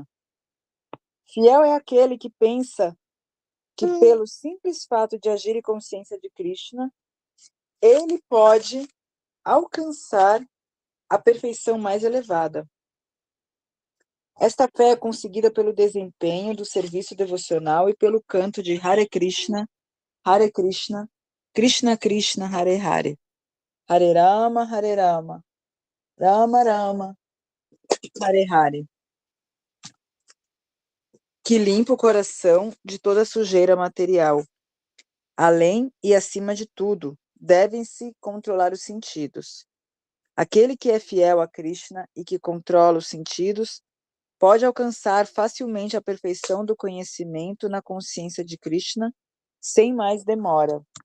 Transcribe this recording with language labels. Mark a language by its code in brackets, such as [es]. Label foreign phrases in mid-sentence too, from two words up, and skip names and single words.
[pt] Fiel é aquele que pensa que, pelo simples fato de agir em consciência de Krishna, ele pode alcançar a perfeição mais elevada. Esta fé é conseguida pelo desempenho do serviço devocional e pelo canto de [sa] हरे कृष्ण कृष्ण कृष्ण हरे हरे हरे राम राम राम हरे हरे, [pt] que limpa o coração de toda sujeira material. Além e acima de tudo, devem-se controlar os sentidos. Aquele que é fiel a Krishna e que controla os sentidos pode alcançar facilmente a perfeição do conhecimento na consciência de Krishna sem mais demora.